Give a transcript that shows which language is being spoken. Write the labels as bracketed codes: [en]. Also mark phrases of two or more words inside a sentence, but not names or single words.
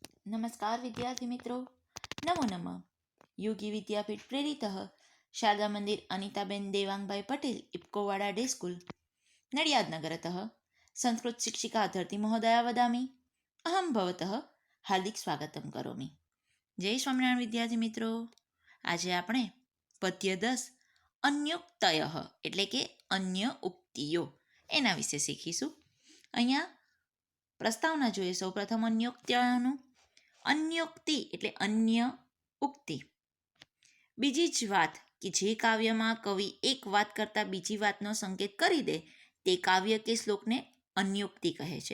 [hi] नमस्कार विद्यार्थी मित्रों, [sa] नमो नमः। योगी विद्यापीठ प्रेरित शारदा मंदिर अनिताबेन देवांगभाई पटेल इप्कोवाड़ा डे स्कूल नडियाद नगरतः संस्कृत शिक्षिका धरती महोदया वदामि अहम भवतः हार्दिक स्वागतम करोमि। [hi] जय स्वामिनारायण विद्यार्थी मित्रों, आज [gu] આપણે પદ્ય 10 અન્યોક્તય એટલે કે અન્ય ઉક્તિઓ એના વિશે શીખીશું। અહીંયા પ્રસ્તાવના જોઈએ। સૌપ્રથમ અન્યોક્ત્યનું અન્યોક્તિ એટલે અન્ય ઉક્તિ, બીજી જ વાત કે જે કાવ્યમાં કવિ એક વાત કરતાં બીજી વાતનો સંકેત કરી દે તે કાવ્ય કે શ્લોકને અન્યોક્તિ કહે છે।